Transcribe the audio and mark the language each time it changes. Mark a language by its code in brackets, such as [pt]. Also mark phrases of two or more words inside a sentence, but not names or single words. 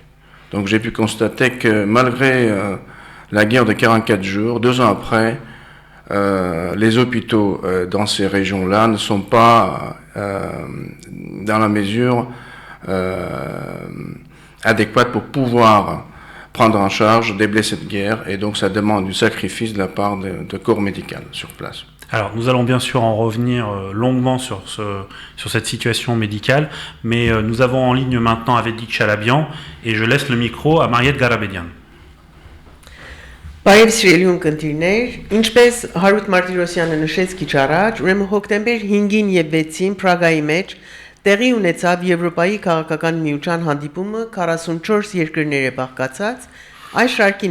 [fr] Donc j'ai pu constater que malgré la guerre de 44 jours, 2 ans après, les hôpitaux dans ces régions-là ne sont pas dans la mesure adéquate pour pouvoir prendre en charge des blessés de guerre, et donc ça demande du sacrifice de la part de corps médical sur place. Alors, nous allons bien sûr en revenir longuement sur cette situation médicale, mais nous avons en ligne maintenant Avedik Tchalabian, et je laisse le micro à Mariette Garabedian. [hy] Բարև սիրելի ունկնդիրներ, ինչպես Հարութ Մարտիրոսյանը նշեց քիչ առաջ, ուրեմն հոկտեմբեր 5-ին եւ 6-ին Պրագայի մեջ տեղի ունեցավ Եվրոպայի քաղաքական միության հանդիպումը 44 երկրների բաղկացած Այս շարքին